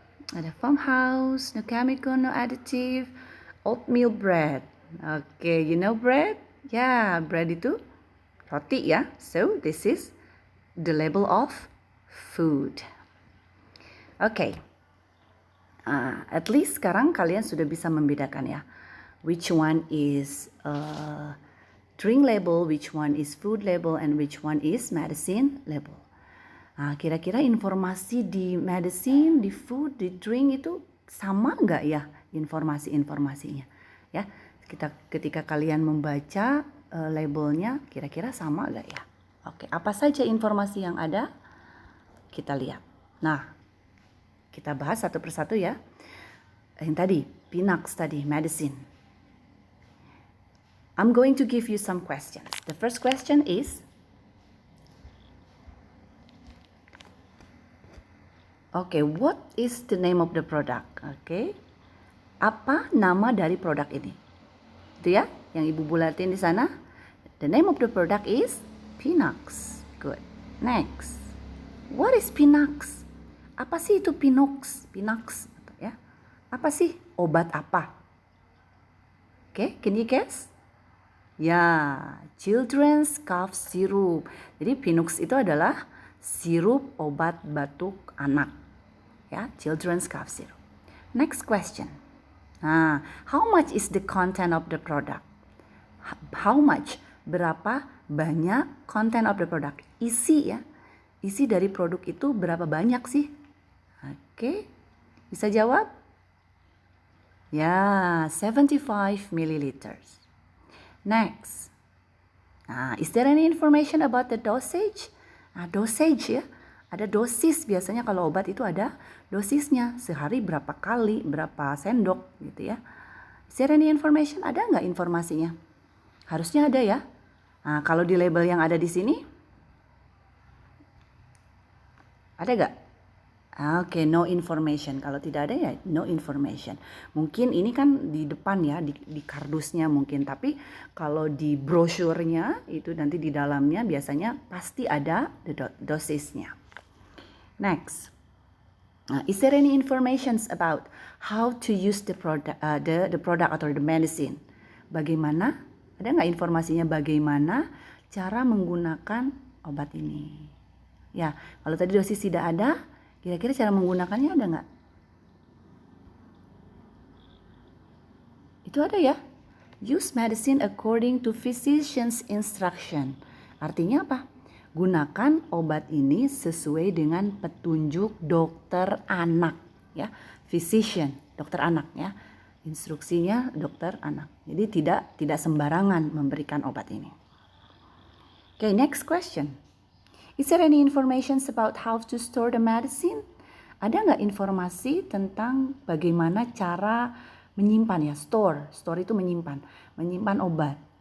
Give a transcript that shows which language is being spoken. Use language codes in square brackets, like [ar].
[id] Ada [en] farmhouse, no chemical, no additive, oatmeal bread. Okay, you know bread? Ya, bread [id] itu roti ya. [en] So, this is the label of food. Okay. At least [id] sekarang kalian sudah bisa membedakan ya. [en] Which one is drink label, which one is food label, and which one is medicine label. [id] Kira-kira informasi di medicine, di food, di drink itu sama nggak ya informasi-informasinya? Ya, ketika kalian membaca labelnya, kira-kira sama nggak ya? Oke, apa saja informasi yang ada? Kita lihat. Nah, kita bahas satu persatu ya. Yang tadi, Pinax tadi, medicine. [en] I'm going to give you some questions. The first question is, okay, what is the name of the product? [id] Okay, apa nama dari produk ini? Itu ya, yang Ibu bulatin di sana. [en] The name of the product is Pinax. Good. Next, what is Pinax? [id] Apa sih itu Pinax? Pinax, ya. Apa sih? Obat apa? [en] Okay, can you guess? Ya, children's cough syrup. [id] Jadi Pinax itu adalah sirup obat batuk anak. [en] Ya, children's cough syrup. Next question. Nah, how much is the content of the product? How much? [id] Berapa banyak [en] content of the product? [id] Isi ya. Isi dari produk itu berapa banyak sih? Oke. Bisa jawab? Ya, 75 milliliters. Next. [en] Nah, is there any information about the dosage? [id] Nah, dosage ya. Ada dosis, biasanya kalau obat itu ada dosisnya. Sehari berapa kali, berapa sendok gitu ya. [en] Is there any information? [id] Ada nggak informasinya? Harusnya ada ya. Nah, kalau di label yang ada di sini, ada nggak? Oke, [en] no information. [id] Kalau tidak ada ya no information. Mungkin ini kan di depan ya, di kardusnya mungkin. Tapi kalau di brosurnya itu nanti di dalamnya biasanya pasti ada dosisnya. [en] Next, is there any information about how to use the product, the product atau the medicine? [id] Bagaimana? Ada nggak informasinya bagaimana cara menggunakan obat ini? Ya, kalau tadi dosis tidak ada, kira-kira cara menggunakannya ada nggak? Itu ada ya. [en] Use medicine according to physician's instruction. [id] Artinya apa? Gunakan obat ini sesuai dengan petunjuk dokter anak. Ya, physician, dokter anak ya. Instruksinya dokter anak. Jadi tidak sembarangan memberikan obat ini. [en] Okay, next question. Is there any information about how to store the medicine? [id] Ada nggak informasi tentang bagaimana cara menyimpan ya? Store itu menyimpan obat.